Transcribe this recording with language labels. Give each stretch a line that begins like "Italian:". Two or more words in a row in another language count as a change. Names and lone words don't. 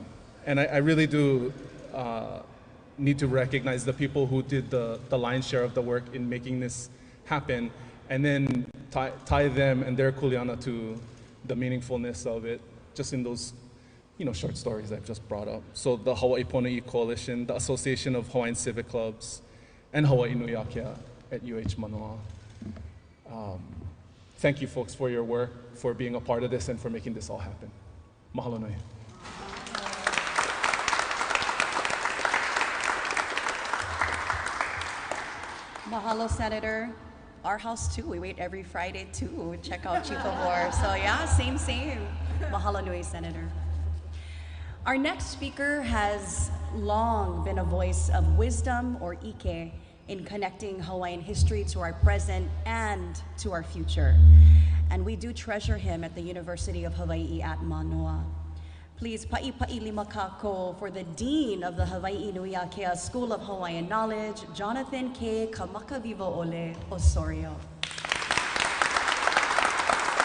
English: And I really do need to recognize the people who did the lion's share of the work in making this happen, and then tie them and their kuleana to the meaningfulness of it, just in those short stories I've just brought up. So the Hawaiʻi Ponoʻī Coalition, the Association of Hawaiian Civic Clubs, and Hawaii Nui Akea at UH Manoa. Thank you folks for your work, for being a part of this, and for making this all happen.
Hawaiian: Mahalo nui.
English: Mahalo, Senator. Our house too. We wait every Friday too. Check out Chief of War. So yeah, same.
Hawaiian: Mahalo nui,
English: Senator. Our next speaker has long been a voice of wisdom, or ʻike, in connecting Hawaiian history to our present and to our future. And we do treasure him at the University of Hawaii at Manoa. Please,
Hawaiian: pa'i lima kākou
English: for the Dean of the Hawaii Nui Akea School of Hawaiian Knowledge, Jonathan K. Kamakavivo'ole Osorio.